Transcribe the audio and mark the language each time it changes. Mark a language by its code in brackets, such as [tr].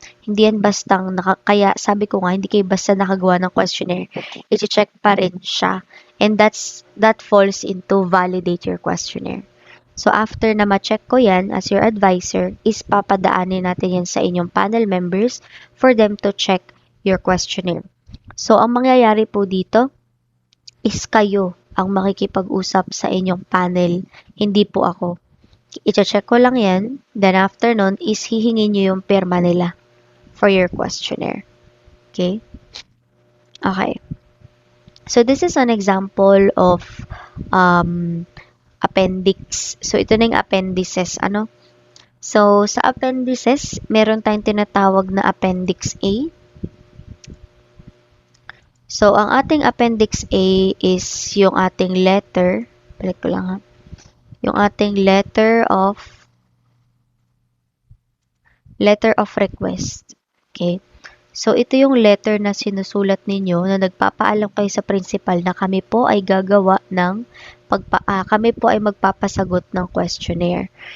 [tl] Hindi yan bastang kaya sabi ko nga, hindi kayo basta nakagawa ng questionnaire. I-check pa rin siya. [en] And that falls into validate your questionnaire. So, after [tl] na ma-check ko yan [en] as your advisor, is [tl] papadaanin natin yan sa inyong [en] panel members for them to check your questionnaire. [tl] So, ang mangyayari po dito is kayo ang makikipag-usap sa inyong panel, hindi po ako. I-check ko lang yan, then after nun is hihingin nyo yung pirma nila [en] for your questionnaire. [tl] Okay? [en] Okay. So, this is an example of a [tl] appendix. So, ito na yung appendices, ano? So, sa appendices, meron tayong tinatawag na Appendix A. So, ang ating Appendix A is yung ating letter. Balik ko lang ha. Yung ating letter of request. Okay? So, ito yung letter na sinusulat ninyo na nagpapaalam kayo sa principal na kami po ay gagawa ng kami po ay magpapasagot ng questionnaire.